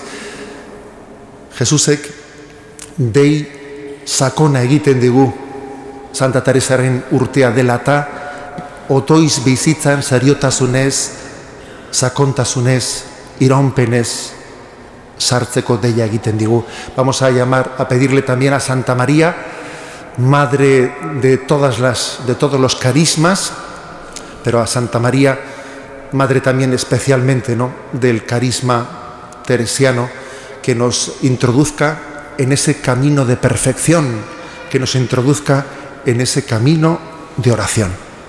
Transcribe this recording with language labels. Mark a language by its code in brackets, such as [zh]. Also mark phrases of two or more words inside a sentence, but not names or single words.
[eu] Jesusek dei sakona egiten digu Santa Teresaren urtea dela eta otoiz bizitzan seriotasunez, sakontasunez, iraunpenez sartzeko deia egiten digu. [es] Vamos a pedirle también a Santa María, madre de todos los carismas, pero a Santa María, madre también especialmente, ¿no?, del carisma teresiano, que nos introduzca en ese camino de perfección, que nos introduzca en ese camino de oración.